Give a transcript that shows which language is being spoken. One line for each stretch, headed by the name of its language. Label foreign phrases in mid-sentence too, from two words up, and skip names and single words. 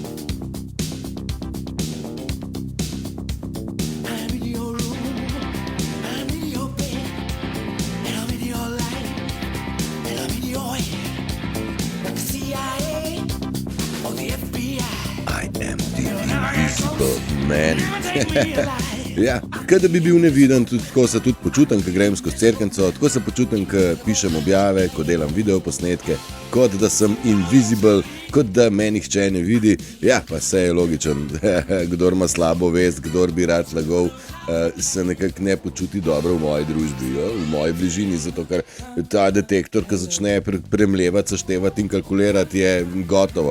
English: I'm in your room, I'm in your bed, and I'm in your life, and I'm in your head. Like the CIA or the FBI. I am the invisible man.
Slovenian: Ja, kot da bi bil neviden, tudi tako se tudi počutim, ko grem skozi cerknico, tako se počutim, ko pišem objave, ko delam videoposnetke, kot da sem invisible, kot da me nihče ne vidi. Ja, pa vse je logičen, kdor ima slabo vest, kdor bi rad lagal, se nekako ne počuti dobro v moji družbi, v moji bližini, zato ker ta detektor, ki začne premljevati, seštevati in kalkulirati, je gotovo.